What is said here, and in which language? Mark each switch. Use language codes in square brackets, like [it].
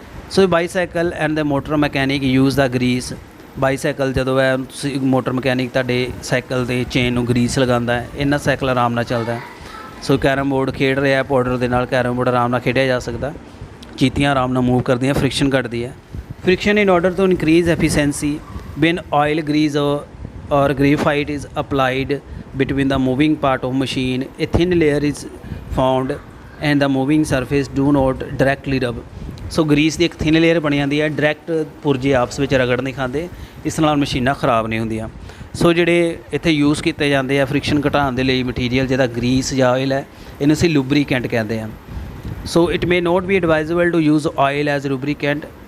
[pa] So [en] Bicycle and the motor mechanic use the grease. [pa] Bicycle ਜਦੋਂ ਹੈ ਤੁਸੀਂ motor mechanic ਤੁਹਾਡੇ ਸਾਈਕਲ ਦੇ ਚੇਨ ਨੂੰ ਗਰੀਸ ਲਗਾਉਂਦਾ ਹੈ, ਇਹਨਾਂ ਸਾਈਕਲ ਆਰਾਮ ਨਾਲ ਚੱਲਦਾ। ਸੋ ਕੈਰਮ ਬੋਰਡ ਖੇਡ ਰਿਹਾ ਪਾਊਡਰ ਦੇ ਨਾਲ, ਕੈਰਮ ਬੋਰਡ ਆਰਾਮ ਨਾਲ ਖੇਡਿਆ ਜਾ ਸਕਦਾ। ਚੀਤੀਆਂ ਆਰਾਮ ਨਾਲ ਮੂਵ ਕਰਦੀਆਂ, ਫ੍ਰਿਕਸ਼ਨ ਘਟਦੀ ਹੈ। [en] Friction in order to increase efficiency when oil grease or graphite is applied between the moving part of machine, a thin layer is found and the moving surface do not directly rub. [pa] So grease ਦੀ ਇੱਕ thin layer ਬਣੀ ਜਾਂਦੀ ਹੈ, direct ਪੁਰਜੇ ਆਪਸ ਵਿੱਚ ਰਗੜ ਨਹੀਂ ਖਾਂਦੇ, ਇਸ ਨਾਲ ਮਸ਼ੀਨਾਂ ਖ਼ਰਾਬ ਨਹੀਂ ਹੁੰਦੀਆਂ। ਸੋ ਜਿਹੜੇ ਇੱਥੇ ਯੂਜ਼ ਕੀਤੇ ਜਾਂਦੇ ਆ ਫ੍ਰਿਕਸ਼ਨ ਘਟਾਉਣ ਦੇ ਲਈ ਮਟੀਰੀਅਲ, ਜਿਹਦਾ ਗਰੀਸ ਜਾਂ ਆਇਲ ਹੈ, ਇਹਨੂੰ ਅਸੀਂ ਲੂਬਰੀਕੈਂਟ ਕਹਿੰਦੇ ਹਾਂ। [en] So it may not be advisable to use oil as lubricant.